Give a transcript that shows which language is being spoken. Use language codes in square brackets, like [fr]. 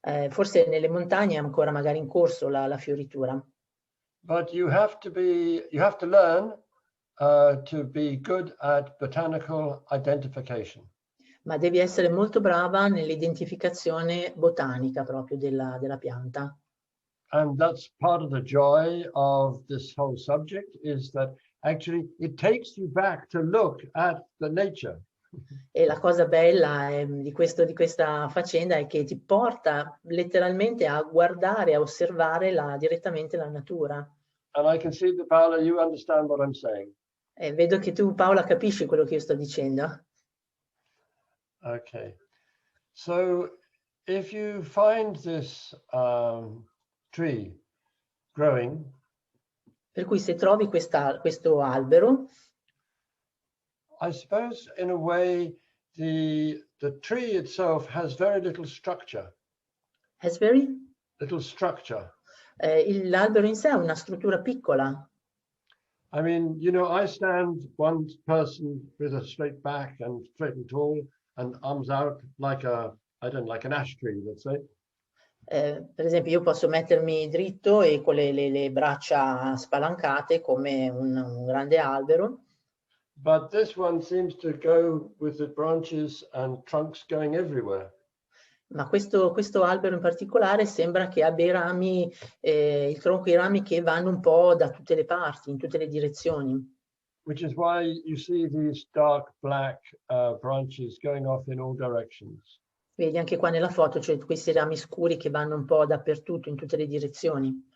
[it] Forse nelle montagne è ancora magari in corso la fioritura. [en] But you have to learn to be good at botanical identification. [it] Ma devi essere molto brava nell'identificazione botanica proprio della pianta. [en] And that's part of the joy of this whole subject, is that actually it takes you back to look at the nature. [it] E la cosa bella di questa faccenda è che ti porta letteralmente a guardare, a osservare direttamente la natura. [en] And I can see that, Paola, you understand what I'm saying. [it] Vedo che tu, Paola, capisci quello che io sto dicendo. [en] Okay. So if you find this tree growing, [it] per cui se trovi questo albero, [en] I suppose in a way the tree itself has very little structure. Has very little structure. [it] L'albero in sé ha una struttura piccola. [en] I mean, you know, I stand one person with a straight back and straight and tall and arms out like like an ash tree, let's say. [it] Per esempio, io posso mettermi dritto e con le braccia spalancate come un grande albero. [en] But this one seems to go with the branches and trunks going everywhere. [it] Ma questo albero in particolare sembra che abbia i rami, il tronco e i rami che vanno un po' da tutte le parti, in tutte le direzioni. [en] Which is why you see these dark black branches going off in all directions. [it] Vedi anche qua nella foto c'è questi rami scuri che vanno un po' dappertutto, in tutte le direzioni.